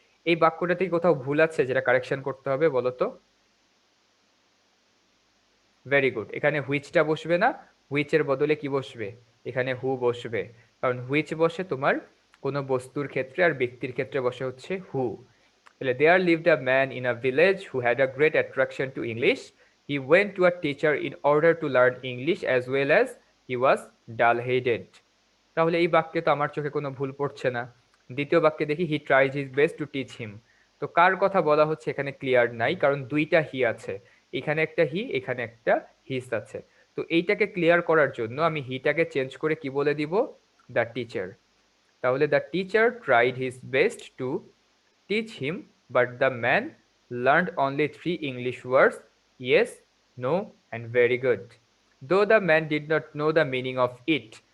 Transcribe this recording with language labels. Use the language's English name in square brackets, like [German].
[Bangla] এই বাক্যটা থেকে কোথাও ভুল আছে যেটা কারেকশন করতে হবে, বলো তো। ভেরি গুড, এখানে হুইচটা বসবে না, হুইচের বদলে কি বসবে, এখানে হু বসবে। কারণ হুইচ বসে তোমার কোনো বস্তুর ক্ষেত্রে, আর ব্যক্তির ক্ষেত্রে বসে হচ্ছে হু। [English] তাহলে there lived a man in a village who had a great attraction to English. He went to a teacher in order to learn English as well as he was dull-headed. [Bangla] তাহলে এই বাক্যে তো আমার চোখে কোনো ভুল পড়ছে না। দ্বিতীয় বাক্যে দেখি [English] he tried his best to teach him. [Bangla] তো কার কথা বলা হচ্ছে এখানে ক্লিয়ার নাই, কারণ দুইটা হি আছে, এখানে একটা হি, এখানে একটা হিস আছে। তো এইটাকে ক্লিয়ার করার জন্য আমি হিটাকে চেঞ্জ করে কি বলে দিব, [English] The teacher. তাহলে the teacher tried his best to teach him, but the man learned only 3 English words, yes, no and very good, though the man did not know the meaning of it.